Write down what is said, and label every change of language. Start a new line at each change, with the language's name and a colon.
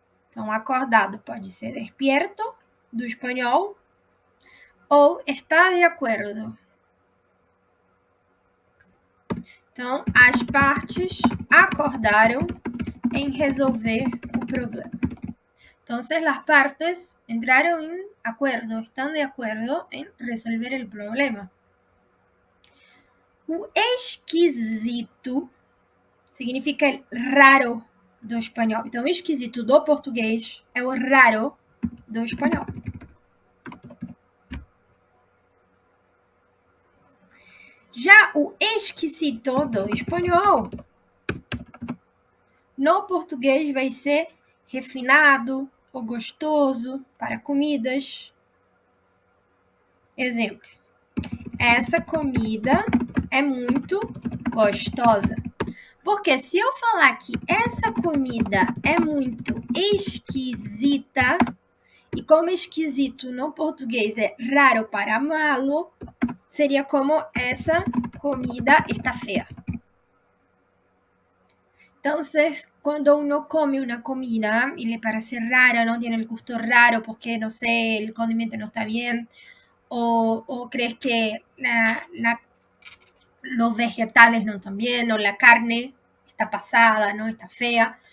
Portuguese: Então, acordado pode ser despierto, do espanhol, ou estar de acordo. Então, as partes acordaram em resolver o problema.
Spanish: Entonces, las partes entraron en acuerdo, están de acuerdo en resolver el problema.
Portuguese: O esquisito significa raro do espanhol. Então, o esquisito do português é o raro do espanhol. Já o esquisito do espanhol, no português vai ser refinado ou gostoso para comidas. Exemplo: essa comida é muito gostosa. Porque se eu falar que essa comida é muito esquisita, e como esquisito no português é raro para malo, seria como essa comida está fea.
Spanish: Entonces, cuando uno come una comida y le parece rara, no tiene el gusto raro porque, no sé, el condimento no está bien, o crees que los vegetales no están bien, o la carne está pasada, no está fea.